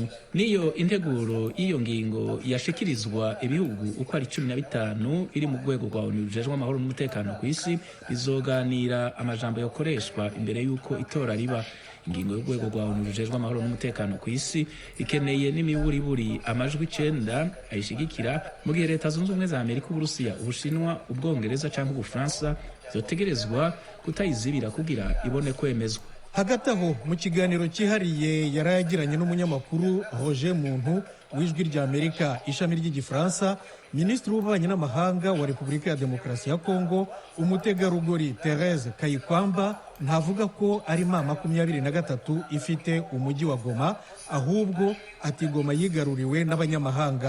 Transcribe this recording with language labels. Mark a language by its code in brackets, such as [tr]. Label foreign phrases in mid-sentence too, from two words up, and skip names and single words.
[rn] Niyo integuro y'iyo ngingo yashikirizwa ibihugu uko ari 15 iri mu rwego rwa ONU rujejwe amahoro n'umutekano ku isi bizoganira amajambo yokoreshwa imbere y'uko itora riba. Ingingo y'urwego rwa ONU rujejwe amahoro n'umutekano ku isi ikeneye n'imiburiburi amajwi 9 ayishigikira, mu gihe Leta Zunze Ubumwe za Amerika, Uburusiya, Ubushinwa, Ubwongereza cyangwa Ubufaransa zotegerezwa kutayizibira kugira ibone kwemezwa. Hagati aho mu kiganiro cyihariye yarayagiranye n'umunyamakuru Roger Muntu w'Ijwi ry'Amerika ishami ry'igifaransa, Minisitiri w'Ububanyi n'Amahanga wa Repubulika ya Demokarasi ya Kongo umutegarugori Thérèse Kayikwamba ntavuga ko ari M23 ifite umujyi wa Goma, ahubwo ati Goma yigaruriwe n'abanyamahanga.